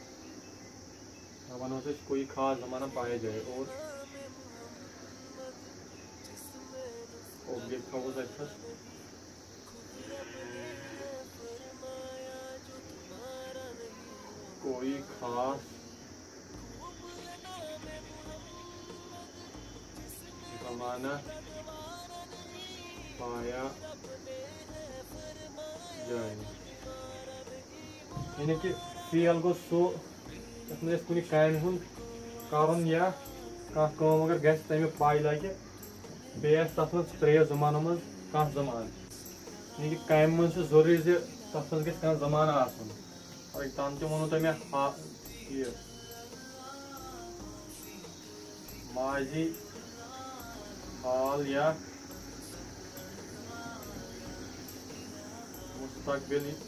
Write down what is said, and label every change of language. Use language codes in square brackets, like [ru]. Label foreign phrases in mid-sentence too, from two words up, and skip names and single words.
[ur] سے کوئی خاص زمانہ پایا جائے اور کوئی خاص زمانہ پایا جائے یعنی [ks] کہ فیل گو سو یتھ منٛز کُنہِ کامہِ ہُنٛد کرُن یا کانٛہہ کٲم اگر گژھِ تمیُک پاے لگہِ بیٚیہِ آسہِ تتھ منٛز ترٛیو زمانو منٛز کانٛہہ زمانہٕ یعنی کہ کامہِ منٛز چھُ ضروٗری زِ تتھ منٛز گژھِ کانٛہہ زمانہٕ آسُن اگر تنہٕ تہِ ووٚنوٕ تۄہہِ مےٚ یہِ ماضی حال یا مستقبل